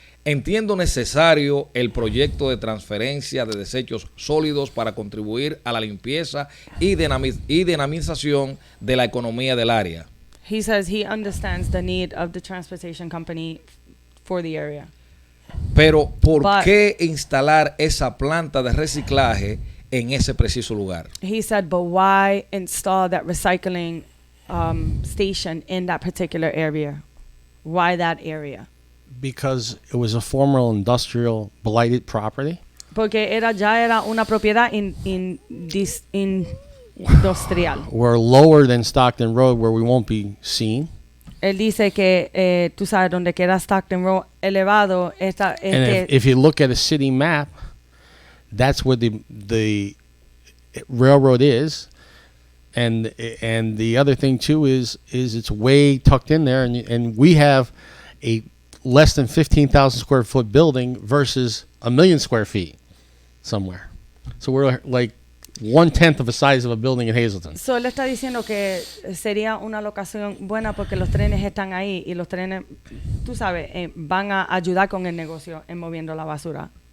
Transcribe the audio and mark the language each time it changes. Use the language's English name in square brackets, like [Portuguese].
[Spanish] Entiendo necesario el proyecto de transferencia de desechos sólidos para contribuir a la limpieza y dinamización de la economía del área. [English] He says he understands the need of the transportation company for the area. [Spanish] Pero, ¿por [English] But- [Spanish] qué instalar esa planta de reciclaje en ese preciso lugar? [English] He said, but why install that recycling station in that particular area? Why that area? Because it was a former industrial blighted property. [Spanish] Porque ya era una propiedad industrial. [English] We're lower than Stockton Road where we won't be seen. [Spanish] Él dice que, tú sabes, donde queda Stockton Road elevado, [English] And if you look at a city map, that's where the railroad is. And the other thing too is it's way tucked in there, and we have a less than 15,000 square foot building versus 1,000,000 square feet somewhere. So we're like 1/10 of the size of a building in Hazleton. [Spanish] So, él está diciendo que sería una locación buena porque los trenes están ahí y los trenes, tú sabes, van a ayudar con el negocio en moviendo la basura.